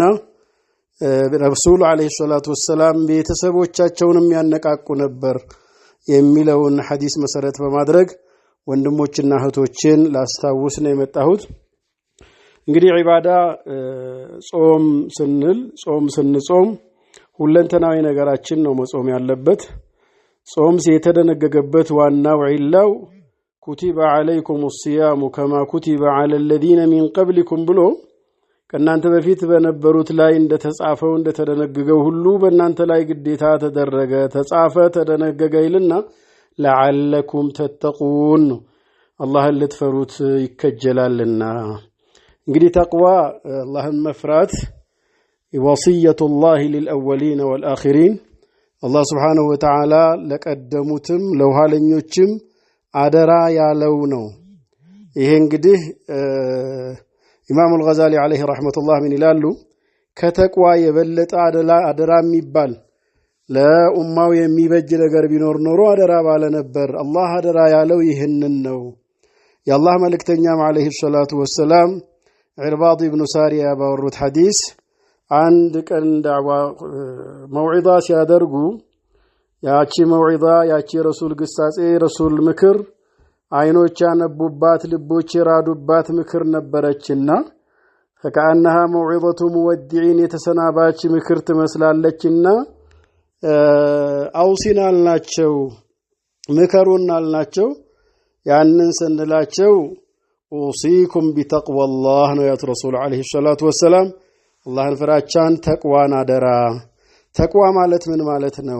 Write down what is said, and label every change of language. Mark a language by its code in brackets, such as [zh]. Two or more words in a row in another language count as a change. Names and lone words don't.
[am] ረሱል [ar] عليه الصلاة والسلام [am] ቤተሰቦቻቸውንም ያነቃቁ ነበር የሚለውን ሐዲስ መሰረት በማድረግ ወንድሞችና እህቶችን ላስታውስ ነው የመጣሁት እንግዲህ ዒባዳ ጾም ስንጾም ሁለንተናዊ ነገራችን ነው መጾም ያለበት ጾም የተደነገገበት ዋናው ዒላው [ar] كتب عليكم الصيام كما كتب على الذين من قبلكم [am] ብሎ ከናንተ በፊት በነበሩት ላይ እንደተጻፈው እንደተደነገገው ሁሉ በእናንተ ላይ ግዴታ ተደረገ ተጻፈ ተደነገገ ይልና [ar] لعلكم تتقون [am] አላህን ልትፈሩት ይከጀላልና እንግዲህ ተቅዋ አላህን መፍራት [ar] وصية الله للأولين والآخرين الله سبحانه وتعالى [am] ለቀደሙትም ለኋለኞችም አደራ ያለው ነው ይሄ እንግዲህ ኢማም አልገዛሊ [ar] عليه رحمة الله [am] ምን ይላሉ ከተቅዋ የበለጠ አደራ የሚባል ለኡማው የሚበጅ ነገር ቢኖር ኖሮ አደራ ባለ ነበር አላህ አደራ ያለው ይሄንን ነው የአላህ መልእክተኛም [ar] عليه الصلاة والسلام [am] ዒርባድ ኢብኑ ሳሪያ ባወሩት ሐዲስ አንድ ቀን ዳዕዋ መውዒዛ ሲያደርጉ ያቺ መውዒዛ ያቺ ረሱል ግሳጼ ረሱል ምክር አይኖች ያነቡባት ልቦች ይራዱባት ምክር ነበረችና [ar] فكأنها موعظة مودعين [am] የተሰናባች ምክር ትመስላለችና አውሲናልናቸው ምከሩናልናቸው ያንን ሰንላቸው [ar] أوصيكم بتقوى الله [am] ነው ያ ረሱል [ar] عليه الصلاة والسلام [am] አላህን ፍራቻን ተቅዋን አደራ ተቅዋ ማለት ምን ማለት ነው